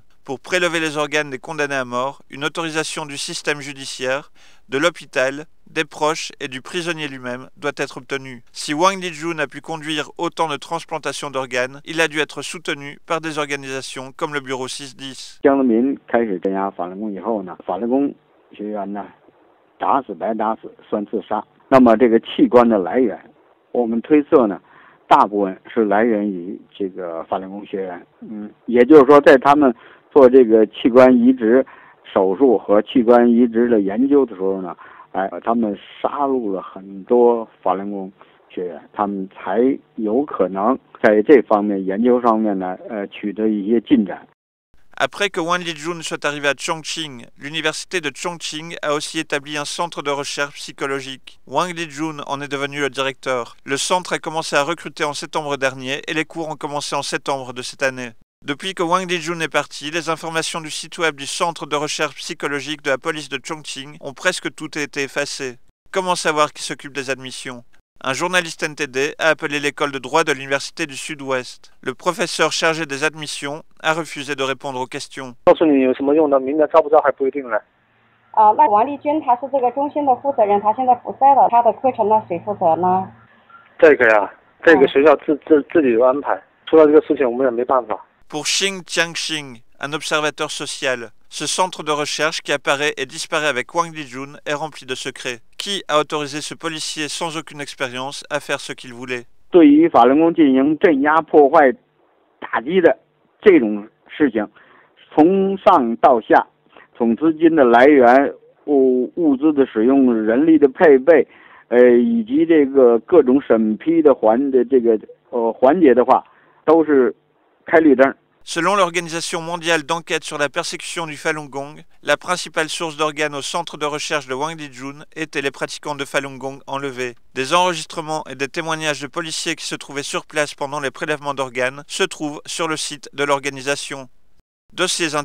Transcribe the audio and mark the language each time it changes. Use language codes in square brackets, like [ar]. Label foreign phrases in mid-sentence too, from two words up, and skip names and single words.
[fr] Pour prélever les organes des condamnés à mort, une autorisation du système judiciaire, de l'hôpital, des proches et du prisonnier lui-même doit être obtenue. Si Wang Lijun a pu conduire autant de transplantations d'organes, il a dû être soutenu par des organisations comme le Bureau 610. [zh] 江泽民开始镇压法轮功以后呢，法轮功学员呢，打死白打死算自杀。那么这个器官的来源，我们推测呢，大部分是来源于这个法轮功学员。也就是说，在他们做这个器官移植手术和器官移植的研究的时候呢，他们杀戮了很多法轮功学员，他们才有可能在这方面研究上面呢，取得一些进展。 [fr] Après que Wang Lijun soit arrivé à Chongqing, l'université de Chongqing a aussi établi un centre de recherche psychologique. Wang Lijun en est devenu le directeur. Le centre a commencé à recruter en septembre dernier et les cours ont commencé en septembre de cette année. Depuis que Wang Lijun est parti, les informations du site web du centre de recherche psychologique de la police de Chongqing ont presque toutes été effacées. Comment savoir qui s'occupe des admissions? Un journaliste NTD a appelé l'école de droit de l'université du Sud-Ouest. Le professeur chargé des admissions a refusé de répondre aux questions. [zh] 那王丽君她是这个中心的负责人，她现在不在了，她的课程呢谁负责呢？这个呀，这个学校自己有安排，出了这个事情我们也没办法。 [fr] Pour Xing Jiangxing, un observateur social, ce centre de recherche qui apparaît et disparaît avec Wang Lijun est rempli de secrets. Qui a autorisé ce policier sans aucune expérience à faire ce qu'il voulait? [zh] 对于法轮功进行镇压、破坏、打击的这种事情，从上到下，从资金的来源、物资的使用、人力的配备，以及这个各种审批的环节的话，都是开绿灯。 [fr] Selon l'Organisation mondiale d'enquête sur la persécution du Falun Gong, la principale source d'organes au centre de recherche de Wang Lijun étaient les pratiquants de Falun Gong enlevés. Des enregistrements et des témoignages de policiers qui se trouvaient sur place pendant les prélèvements d'organes se trouvent sur le site de l'organisation.